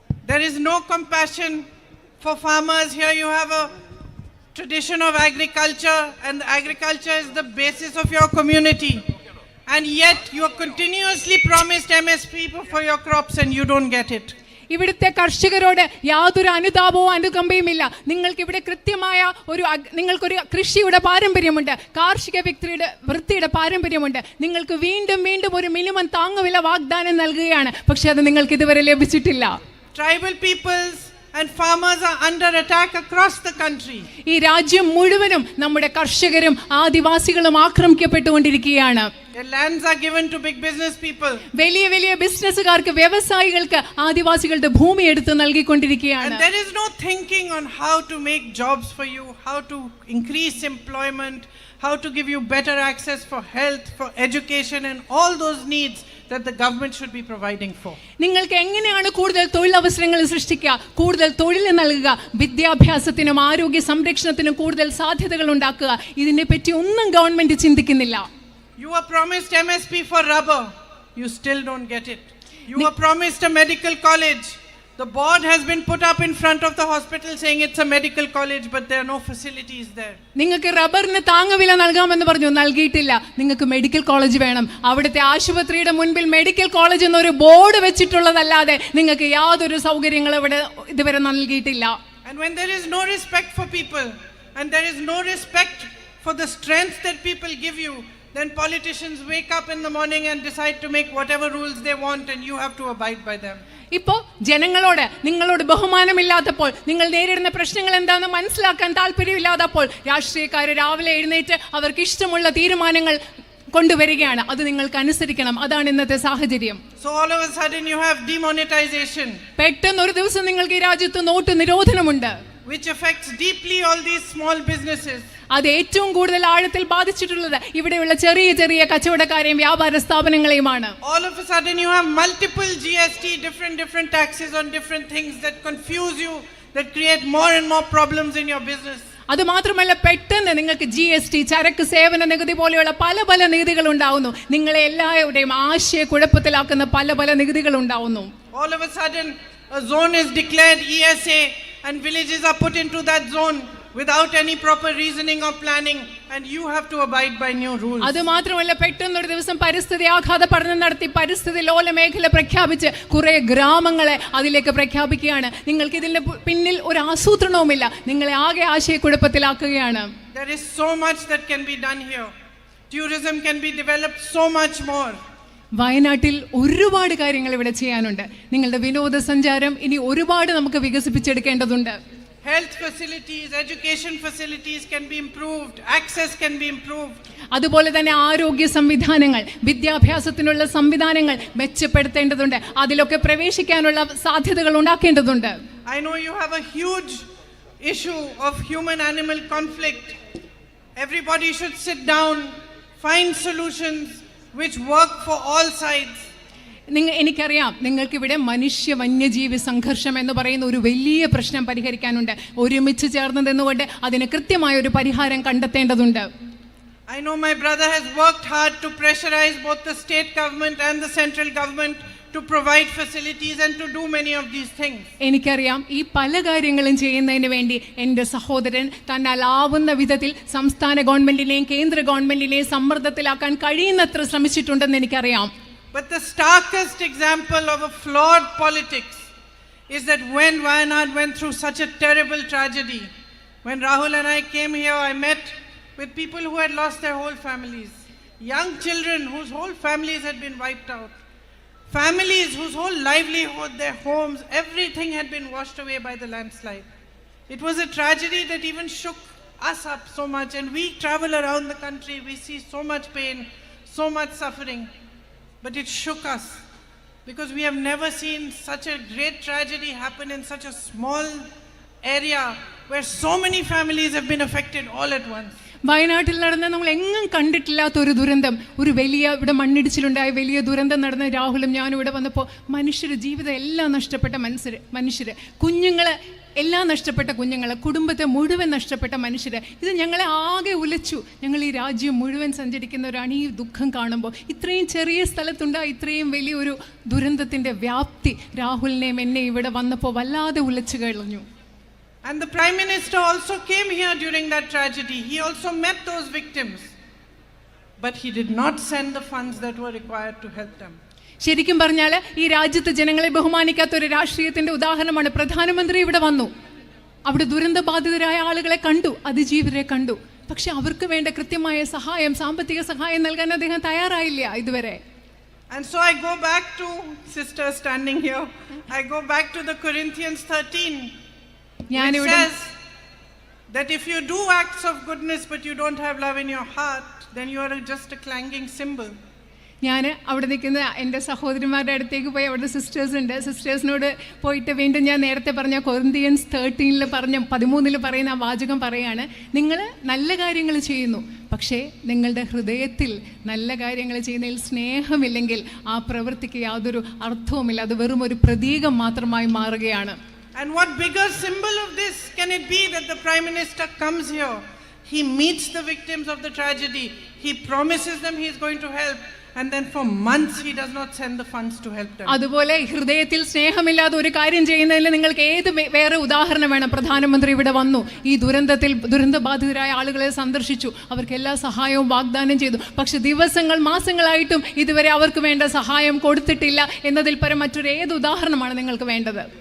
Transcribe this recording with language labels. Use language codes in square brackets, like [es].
[en] There is no compassion for farmers. Here you have a tradition of agriculture, and agriculture is the basis of your community, and yet you are continuously promised MSP for your crops and you don't get it. [ml] ഇവിടുത്തെ കർഷകരോട് യാതൊരു അനുതാപവും അനുകമ്പയും ഇല്ല. നിങ്ങൾക്ക് ഇവിടെ കൃത്യമായ നിങ്ങൾക്കൊരു കൃഷിയുടെ പാരമ്പര്യമുണ്ട്, കാർഷിക വൃത്തിയുടെ പാരമ്പര്യമുണ്ട്. നിങ്ങൾക്ക് വീണ്ടും വീണ്ടും ഒരു മിനിമം താങ്ങുവില വാഗ്ദാനം നൽകുകയാണ്, പക്ഷെ അത് നിങ്ങൾക്ക് ഇതുവരെ ലഭിച്ചിട്ടില്ല. [en] Tribal peoples and farmers are under attack across the country. [ml] ഈ രാജ്യം മുഴുവനും നമ്മുടെ കർഷകരും ആദിവാസികളും ആക്രമിക്കപ്പെട്ടുകൊണ്ടിരിക്കുകയാണ്. [en] Their lands are given to big business people. [ml] വലിയ വലിയ ബിസിനസ്സുകാർക്ക്, വ്യവസായികൾക്ക് ആദിവാസികളുടെ ഭൂമി എടുത്ത് നൽകിക്കൊണ്ടിരിക്കുകയാണ്. [en] And there is no thinking on how to make jobs for you, how to increase employment, how to give you better access for health, for education and all those needs that the government should be providing for. [ml] നിങ്ങൾക്ക് എങ്ങനെയാണ് കൂടുതൽ തൊഴിലവസരങ്ങൾ സൃഷ്ടിക്കുക, കൂടുതൽ തൊഴിൽ നൽകുക, വിദ്യാഭ്യാസത്തിനും ആരോഗ്യ സംരക്ഷണത്തിനും കൂടുതൽ സാധ്യതകൾ ഉണ്ടാക്കുക, ഇതിനെപ്പറ്റി ഒന്നും ഗവൺമെന്റ് ചിന്തിക്കുന്നില്ല. [en] You were promised MSP for rubber, you still don't get it. You were promised a medical college. The board has been put up in front of the hospital saying it's a medical college, but there are no facilities there. [ml] നിങ്ങൾക്ക് റബ്ബറിന് താങ്ങുവില നൽകാമെന്ന് പറഞ്ഞു, നൽകിയിട്ടില്ല. നിങ്ങൾക്ക് medical college വേണം. അവിടുത്തെ ആശുപത്രിയുടെ മുൻപിൽ മെഡിക്കൽ കോളേജ് എന്നൊരു ബോർഡ് വെച്ചിട്ടുള്ളതല്ലാതെ നിങ്ങൾക്ക് യാതൊരു സൗകര്യങ്ങളും ഇവിടെ ഇതുവരെ നൽകിയിട്ടില്ല. [en] And when there is no respect for people and there is no respect for the strength that people give you, then politicians wake up in the morning and decide to make whatever rules they want and you have to abide by them. [ml] ഇപ്പോൾ ജനങ്ങളോട് നിങ്ങളോട് ബഹുമാനമില്ലാത്തപ്പോൾ, നിങ്ങൾ നേരിടുന്ന പ്രശ്നങ്ങൾ എന്താണെന്ന് മനസ്സിലാക്കാൻ താല്പര്യമില്ലാത്തപ്പോൾ രാഷ്ട്രീയക്കാർ രാവിലെ എഴുന്നേറ്റ് അവർക്ക് ഇഷ്ടമുള്ള തീരുമാനങ്ങൾ കൊണ്ടുവരികയാണ്. അത് നിങ്ങൾക്ക് അനുസരിക്കണം. അതാണ് ഇന്നത്തെ സാഹചര്യം. [en] So all of a sudden you have demonetization. [ml] പെട്ടെന്ന് ഒരു ദിവസം നിങ്ങൾക്ക് ഈ രാജ്യത്ത് not നിരോധനമുണ്ട്, [en] which affects deeply all these small businesses. [ml] അത് ഏറ്റവും കൂടുതൽ ആഴത്തിൽ ബാധിച്ചിട്ടുള്ളത് ഇവിടെയുള്ള ചെറിയ ചെറിയ കച്ചവടക്കാരെയും വ്യാപാര സ്ഥാപനങ്ങളെയുമാണ്. [en] All of a sudden you have multiple GST, different taxes on different things that confuse you, that create more and more problems in your business. [ml] അത് മാത്രമല്ല, പെട്ടെന്ന് നിങ്ങൾക്ക് GST, ചരക്ക് സേവന നികുതി പോലെയുള്ള പല പല നികുതികൾ ഉണ്ടാവുന്നു. നിങ്ങളെ എല്ലാവരുടെയും ആശയക്കുഴപ്പത്തിലാക്കുന്ന പല പല നികുതികൾ ഉണ്ടാവുന്നു. [en] All of a sudden a zone is declared ESA and villages are put into that zone without any proper reasoning or planning, and you have to abide by new rules. [ml] അത് മാത്രമല്ല, പെട്ടെന്ന് ഒരു ദിവസം പരിസ്ഥിതി ആഘാത പഠനം നടത്തി പരിസ്ഥിതി ലോല മേഖല പ്രഖ്യാപിച്ച് കുറെ ഗ്രാമങ്ങളെ അതിലേക്ക് പ്രഖ്യാപിക്കുകയാണ്. നിങ്ങൾക്ക് ഇതിന്റെ പിന്നിൽ ഒരു ആസൂത്രണവുമില്ല. നിങ്ങളെ ആകെ ആശയക്കുഴപ്പത്തിലാക്കുകയാണ്. [en] There is so much that can be done here. Tourism can be developed so much more. [ml] വയനാട്ടിൽ ഒരുപാട് കാര്യങ്ങൾ ഇവിടെ ചെയ്യാനുണ്ട്. നിങ്ങളുടെ വിനോദസഞ്ചാരം ഇനി ഒരുപാട് നമുക്ക് വികസിപ്പിച്ചെടുക്കേണ്ടതുണ്ട്. [en] Health facilities, education facilities can be improved, access can be improved. [ml] അതുപോലെ തന്നെ ആരോഗ്യ സംവിധാനങ്ങൾ, വിദ്യാഭ്യാസത്തിനുള്ള സംവിധാനങ്ങൾ മെച്ചപ്പെടുത്തേണ്ടതുണ്ട്. അതിലൊക്കെ പ്രവേശിക്കാനുള്ള സാധ്യതകൾ ഉണ്ടാക്കേണ്ടതുണ്ട്. [en] I know you have a huge issue of human-animal conflict. Everybody should sit down, find solutions which work for all sides. [ml] എനിക്കറിയാം, നിങ്ങൾക്കിവിടെ മനുഷ്യ വന്യജീവി സംഘർഷം എന്ന് പറയുന്ന ഒരു വലിയ പ്രശ്നം പരിഹരിക്കാനുണ്ട്. ഒരുമിച്ച് ചേർന്ന് നിന്നുകൊണ്ട് അതിന് കൃത്യമായ ഒരു പരിഹാരം കണ്ടെത്തേണ്ടതുണ്ട്. [en] I know my brother has worked hard to pressurize both the state government and the central government to provide facilities and to do many of these things. [ml] എനിക്കറിയാം, ഈ പല കാര്യങ്ങളും ചെയ്യുന്നതിന് വേണ്ടി എൻ്റെ സഹോദരൻ തന്നാലാവുന്ന വിധത്തിൽ സംസ്ഥാന ഗവൺമെന്റിനെയും കേന്ദ്ര ഗവൺമെന്റിനെയും സമ്മർദ്ദത്തിലാക്കാൻ കഴിയുന്നത്ര ശ്രമിച്ചിട്ടുണ്ടെന്ന് എനിക്കറിയാം. [en] But the starkest example of a flawed politics is that when Wayanad went through such a terrible tragedy, when Rahul and I came here, I met with people who had lost their whole families, young children whose whole families had been wiped out, families whose whole livelihood, their homes, everything had been washed away by the landslide. It was a tragedy that even shook us up so much, and we travel around the country, we see so much pain, so much suffering. But it shook us because we have never seen such a great tragedy happen in such a small area where so many families have been affected all at once. [ml] വയനാട്ടിൽ നടന്ന നമ്മൾ എങ്ങും കണ്ടിട്ടില്ലാത്ത ഒരു ദുരന്തം, ഒരു വലിയ ഇവിടെ മണ്ണിടിച്ചിലുണ്ടായ വലിയ ദുരന്തം നടന്ന രാഹുലും ഞാനും ഇവിടെ വന്നപ്പോൾ മനുഷ്യരുടെ ജീവിതം എല്ലാം നഷ്ടപ്പെട്ട മനുഷ്യർ, കുഞ്ഞുങ്ങളെ എല്ലാം നഷ്ടപ്പെട്ട കുഞ്ഞുങ്ങൾ, കുടുംബത്തെ മുഴുവൻ നഷ്ടപ്പെട്ട മനുഷ്യർ, ഇത് ഞങ്ങളെ ആകെ ഉലച്ചു. ഞങ്ങൾ ഈ രാജ്യം മുഴുവൻ സഞ്ചരിക്കുന്നവരാണ്. ഈ ദുഃഖം കാണുമ്പോൾ ഇത്രയും ചെറിയ സ്ഥലത്തുണ്ടായ ഇത്രയും വലിയൊരു ദുരന്തത്തിൻ്റെ വ്യാപ്തി രാഹുലിനെയും എന്നെ ഇവിടെ വന്നപ്പോൾ വല്ലാതെ ഉലച്ചു കഴിഞ്ഞു. [en] And the Prime Minister also came here during that tragedy. He also met those victims. But he did not send the funds that were required to help them. [ml] ശരിക്കും പറഞ്ഞാൽ ഈ രാജ്യത്ത് ജനങ്ങളെ ബഹുമാനിക്കാത്ത ഒരു രാഷ്ട്രീയത്തിന്റെ ഉദാഹരണമാണ്. പ്രധാനമന്ത്രി ഇവിടെ വന്നു, അവിടെ ദുരന്തബാധിതരായ ആളുകളെ കണ്ടു, അതിജീവരെ കണ്ടു. പക്ഷെ അവർക്ക് വേണ്ട കൃത്യമായ സഹായം, സാമ്പത്തിക സഹായം നൽകാൻ അദ്ദേഹം തയ്യാറായില്ല ഇതുവരെ. [en] And so I go back to sister standing here. I go back to the Corinthians 13 It says that if you do acts of goodness but you don't have love in your heart, then you are just a clanging cymbal. [ml] ഞാൻ അവിടെ നിൽക്കുന്ന എൻ്റെ സഹോദരിമാരുടെ അടുത്തേക്ക് പോയി, അവിടെ sisters ഉണ്ട്, സിസ്റ്റേഴ്സിനോട് പോയിട്ട് വീണ്ടും ഞാൻ നേരത്തെ പറഞ്ഞ കൊറിന്ത്യൻസ് 13 പറയുന്ന ആ വാചകം പറയാണ്, നിങ്ങൾ നല്ല കാര്യങ്ങൾ ചെയ്യുന്നു, പക്ഷേ നിങ്ങളുടെ ഹൃദയത്തിൽ നല്ല കാര്യങ്ങൾ ചെയ്യുന്നതിൽ സ്നേഹമില്ലെങ്കിൽ ആ പ്രവൃത്തിക്ക് യാതൊരു അർത്ഥവുമില്ല, അത് വെറും ഒരു പ്രതീകം മാത്രമായി മാറുകയാണ്. [en] And what bigger symbol of this can it be that the Prime Minister comes here, he meets the victims of the tragedy, he promises them he is going to help, and then for months he does not send the funds to help them. [ml] അതുപോലെ ഹൃദയത്തിൽ സ്നേഹമില്ലാതെ ഒരു കാര്യം ചെയ്യുന്നതിൽ നിങ്ങൾക്ക് ഏത് വേറെ ഉദാഹരണം വേണം? പ്രധാനമന്ത്രി ഇവിടെ വന്നു, ഈ ദുരന്തബാധിതരായ ആളുകളെ സന്ദർശിച്ചു, അവർക്ക് എല്ലാ സഹായവും വാഗ്ദാനം ചെയ്തു, പക്ഷെ ദിവസങ്ങൾ മാസങ്ങളായിട്ടും ഇതുവരെ അവർക്ക് വേണ്ട സഹായം കൊടുത്തിട്ടില്ല എന്നതിൽ പരം മറ്റൊരു ഏത് ഉദാഹരണമാണ് നിങ്ങൾക്ക് വേണ്ടത്?